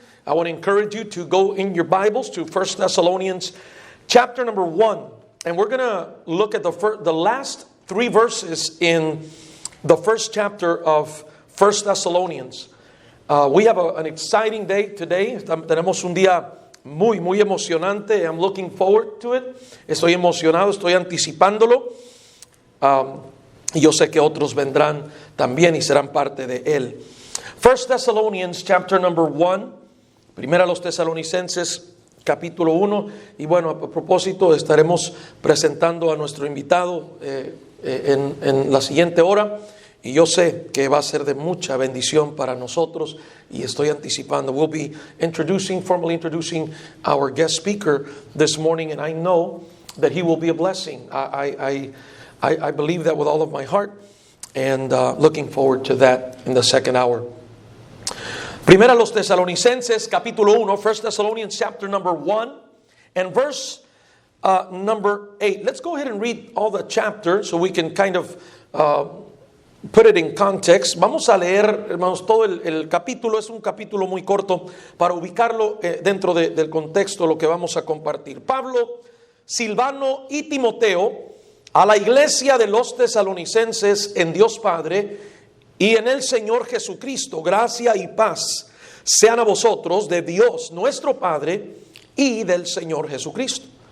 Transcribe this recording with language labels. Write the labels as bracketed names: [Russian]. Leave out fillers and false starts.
[English] I want to encourage you to go in your Bibles to 1 Thessalonians chapter number 1, and we're going to look at the last 3 verses in the first chapter of 1 Thessalonians. We have an exciting day today. [Spanish] Tenemos un día muy emocionante. [English] I'm looking forward to it. [Spanish] Estoy emocionado, estoy anticipándolo. Y yo sé que otros vendrán también y serán parte de él. [English] 1 Thessalonians chapter number 1. [Spanish] Primera los Tesalonicenses capítulo 1. Y bueno, a propósito, estaremos presentando a nuestro invitado en la siguiente hora, y yo sé que va a ser de mucha bendición para nosotros y estoy anticipando. [English] We'll be formally introducing our guest speaker this morning, and I know that he will be a blessing. I believe that with all of my heart, and looking forward to that in the second hour. [Spanish] Primera los Tesalonicenses capítulo 1, [English] 1 Thessalonians chapter number 1 and verse number 8. Let's go ahead and read all the chapter so we can kind of put it in context. [Spanish] Vamos a leer, hermanos, todo el capítulo. Es un capítulo muy corto para ubicarlo dentro del contexto de lo que vamos a compartir. Pablo, Silvano y Timoteo, a la iglesia de los tesalonicenses en Dios Padre y en el Señor Jesucristo, gracia y paz sean a vosotros de Dios nuestro Padre y del Señor Jesucristo.